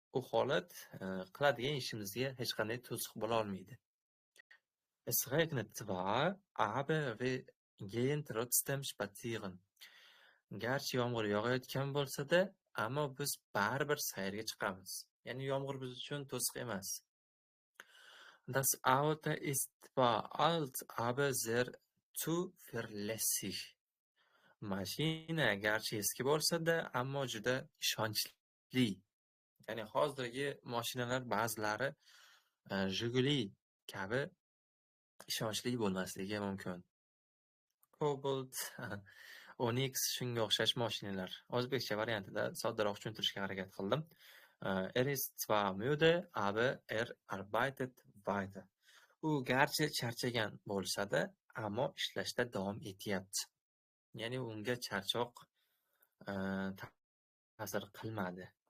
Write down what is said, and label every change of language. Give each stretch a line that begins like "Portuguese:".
Uzbek: U holat qiladigan ishimizga hech qanday to'siq bo'la olmaydi.
German: Es regnet zwar, aber wir gehen trotzdem spazieren.
Uzbek: Garchi yomg'ir yog'ayotgan bo'lsa-da, ammo biz baribir sayrga chiqamiz. Ya'ni yomg'ir biz uchun to'siq emas.
German: Das Auto ist zwar alt, aber sehr zuverlässig.
Uzbek: Mashina garchi eski bo'lsa-da, ammo juda ishonchli. Ya'ni hozirgi mashinalar ba'zilari Jiguli kabi ishonchli bo'lmasligi mumkin. Cobalt, Onyx shunga o'xshash mashinalar. O'zbekcha variantida soddaroq tushuntirishga harakat qildim.
German: ist zwar müde, aber arbeitet weiter.
Uzbek: U garchi charchagan bo'lsa-da, ammo ishlashda davom etyapti. Ya'ni unga charchoq ta'sir qilmadi.